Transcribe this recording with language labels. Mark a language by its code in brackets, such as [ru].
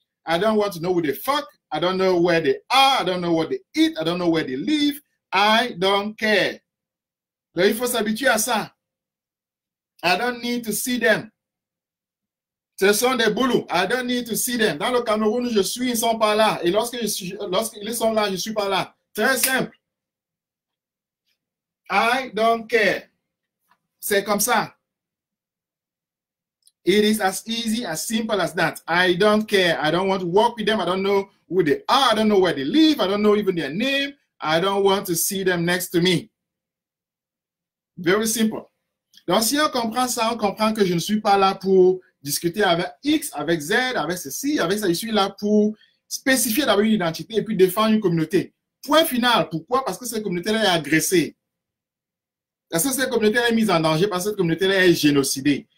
[en] I don't want to know who they fuck. I don't know where they are. I don't know what they eat. I don't know where they live. I don't care. [fr] Donc, il faut s'habituer à ça. [en] I don't need to see them. [fr] Ce sont des boulots. [en] I don't need to see them. [fr] Dans le Cameroun où je suis, ils ne sont pas là. Et lorsqu'ils sont là, je ne suis pas là. Très simple. [en] I don't care. [fr] C'est comme ça. [en] It is as easy, as simple as that. I don't care. I don't want to work with them. I don't know who they are. I don't know where they live. I don't know even their name. I don't want to see them next to me. Very simple. [fr] Donc, si on comprend ça, on comprend que je ne suis pas là pour discuter avec X, avec Z, avec ceci, avec ça. Je suis là pour spécifier d'abord une identité et puis défendre une communauté. Point final. Pourquoi? Parce que cette communauté-là est agressée. Parce que cette communauté-là est mise en danger, parce que cette communauté-là est génocidée.